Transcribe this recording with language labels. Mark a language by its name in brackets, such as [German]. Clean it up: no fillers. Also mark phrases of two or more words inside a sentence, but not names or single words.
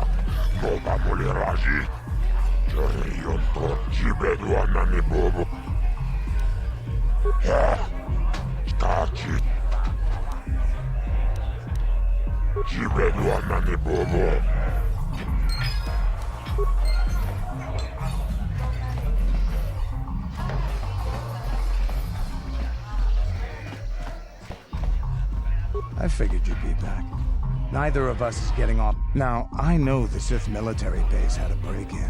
[English] Nova moleraji. Jerionto. Jibedu anani bobo. Taki. Jibedu anani bobo. I figured you'd be back. Neither of us is getting off. Now, I know the Sith military base had a break-in.